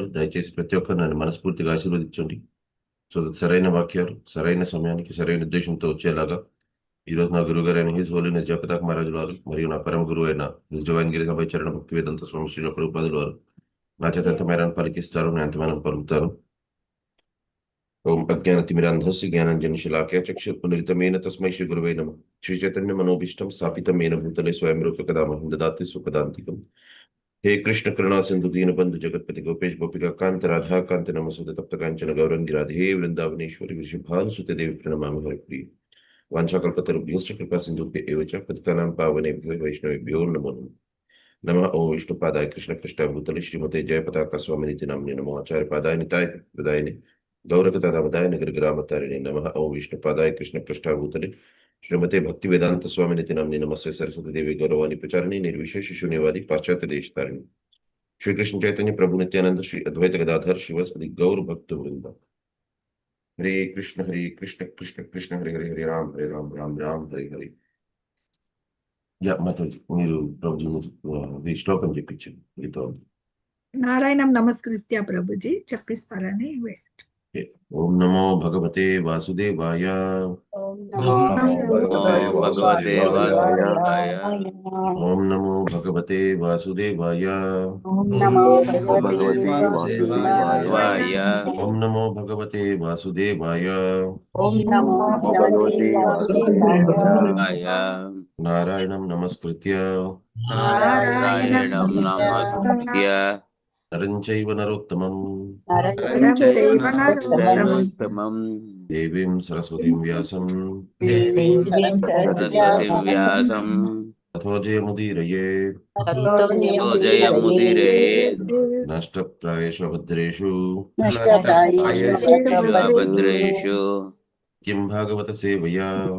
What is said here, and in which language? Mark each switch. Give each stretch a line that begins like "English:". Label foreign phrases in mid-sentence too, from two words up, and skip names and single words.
Telugu: దయచేసి ప్రతి ఒక్కరు నన్ను మనస్ఫూర్తిగా ఆశీర్వదించండి. సో సరైన వాక్యాలు సరైన సమయానికి సరైన ఉద్దేశంతో వచ్చేలాగా ఈరోజు నా గురువు గారు అయిన
English: His Holiness
Telugu: జయపతాక మహారాజుల వారు మరియు నా పరమ గురువు అయిన
English: His Divine
Telugu: గిరి సభ చరణ భక్తి వేదాంత స్వామి శ్రీ రూపాదుల వారు నా చేత ఎంతమేరని పలికిస్తారు, నేను ఎంతమేరని పలుకుతాను.
Sanskrit: ఓం అజ్ఞానతిమిరాంధస్య జ్ఞానాంజనశలాకయ చక్షుర్పునిలితమేన తస్మై శ్రీ గురువే నమః. శ్రీ చైతన్య మనోభీష్టం స్థాపితమేన భూతలే స్వయం రూపకదామహం దదాతి సుఖదాంతికం. हे कृष्ण करुणा सिंधु दीनबंधु जगतपति गोपेश गोपिका कांत राधा कांत नमस्ते तप्त कांचन गौरंगी राधे वृंदावनेश्वरी वृषभानुसुते देवी प्रणमामि हरिप्रिय. वाञ्छाकल्पतरुभ्यश्च कृपा सिन्धुभ्य च पतितानां पावनेभ्यो वैष्णवेभ्यो नमो नमः. नमः ओं विष्णुपादाय कृष्णपृष्ठाय भूतले श्रीमते जयपताका स्वामिनिति नाम्ने नमो आचार्यपादाय निताय प्रदायिने गौरकतादावदाय नगरग्रामतारिणे नमः ओं विष्णुपादाय कृष्णपृष्ठाय भूतले श्रीमते भक्ति वेदांत स्वामिनिति नाम्ने नमस्ते सरस्वती देवी गौरवाणी प्रचारिणी निर्विशेष शून्यवादी पाश्चात्य देश तारिणी श्री कृष्ण चैतन्य प्रभु नित्यानंद श्री अद्वैत गदाधर शिवसदि गौर भक्त वृंद. हरे कृष्ण कृष्ण कृष्ण हरे हरे हरे राम राम राम हरे हरे.
Telugu: యా మాతాజీ మీరు ప్రభుజీ శ్లోకం చెప్పించండి మీతో. నారాయణం నమస్కృత్య ప్రభుజీ చెప్పిస్తారని.
Sanskrit: ఓం నమో భగవతే వాసుదేవాయ. ఓం భగవతే వాసుదేవాయ. ఓం నమో భగవతే వాసుదేవాయ. ఓం నమో భగవతే వాసుదేవాయ. ఓం నమో భగవతే వాసుదేవాయ. ఓం నమో భగవతే వాసుదేవాయ. నారాయణం నమస్కృత్య నారాయణం నమస్కృత్య నరం చైవ నరోత్తమం నరోత్తమం దేవీం సరస్వతీం వ్యాసం సరస్వతి వ్యాసం తతో జయముదీరయేత్. జయముదీరయేత్. నష్టప్రాయేషు అభద్రేషు భద్రేషు కిం భాగవత సేవయా